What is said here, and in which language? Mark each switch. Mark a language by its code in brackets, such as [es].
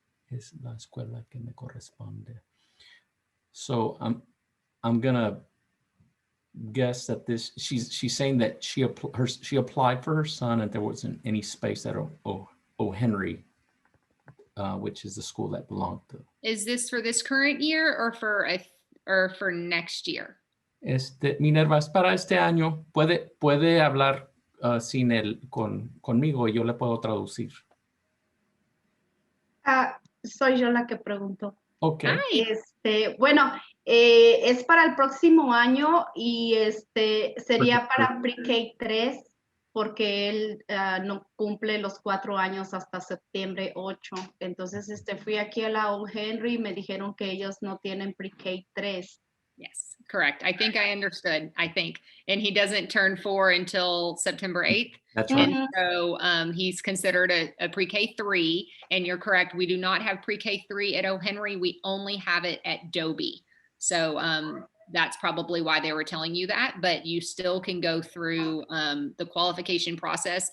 [es] Es la escuela que me corresponde. [en] So I'm gonna guess that this, she's saying that she applied for her son and there wasn't any space at O. Henry, which is the school that belonged to. Is this for this current year or for next year? [es] Minerva, es para este año. Puede hablar sin conmigo y yo le puedo traducir. Soy yo la que pregunto. [en] Okay. [es] Bueno, es para el próximo año y sería para PreK 3 porque él no cumple los 4 años hasta septiembre 8. Entonces fui aquí a la O. Henry y me dijeron que ellos no tienen PreK 3. [en] Yes, correct. I think I understood, And he doesn't turn 4 until September 8th. That's right. And so he's considered a pre-K 3, and you're correct. We do not have pre-K 3 at O. Henry. We only have it at Dobie. So that's probably why they were telling you that, but you still can go through the qualification process.